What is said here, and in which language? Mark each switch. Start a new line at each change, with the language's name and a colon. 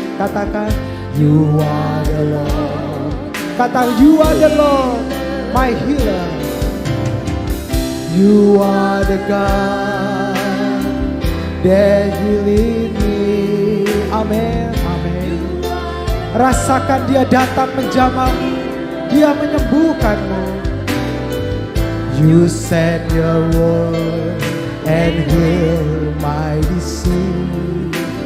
Indonesian: Katakan,
English: you are the Lord.
Indonesian: Katakan,
English: you are the Lord, my healer. You are the God that you lead me.
Indonesian: Amin, amin. Rasakan dia datang menjamahmu, dia menyembuhkanmu.
English: You send your word and heal my disease.